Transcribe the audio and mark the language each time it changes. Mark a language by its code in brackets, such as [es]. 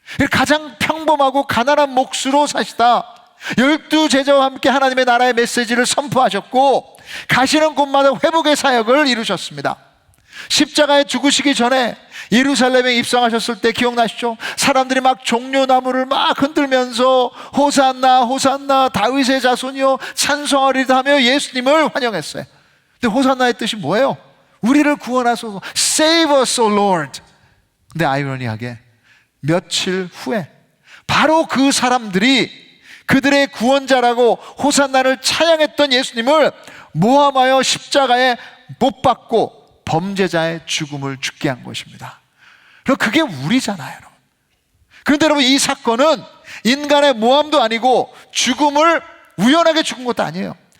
[ko] 가장 평범하고 가난한 몫으로 사시다 12 제자와 함께 하나님의 나라의 메시지를 선포하셨고 가시는 곳마다 회복의 사역을 이루셨습니다. 십자가에 죽으시기 전에 예루살렘에 입성하셨을 때 기억나시죠? 사람들이 막 종려나무를 막 흔들면서 호산나 호산나 다윗의 자손이여 찬송하리다 하며 예수님을 환영했어요. 근데 호산나의 뜻이 뭐예요? 우리를 구원하소서, [en] Save us, O Lord. [ko] 근데 아이러니하게 며칠 후에 바로 그 사람들이 그들의 구원자라고 호산나를 찬양했던 예수님을 모함하여 십자가에 못 박고 범죄자의 죽음을 죽게 한 것입니다. 그럼 그게 우리잖아요, 여러분. 그런데 여러분, 이 사건은 인간의 모함도 아니고 죽음을 우연하게 죽은 것도 아니에요.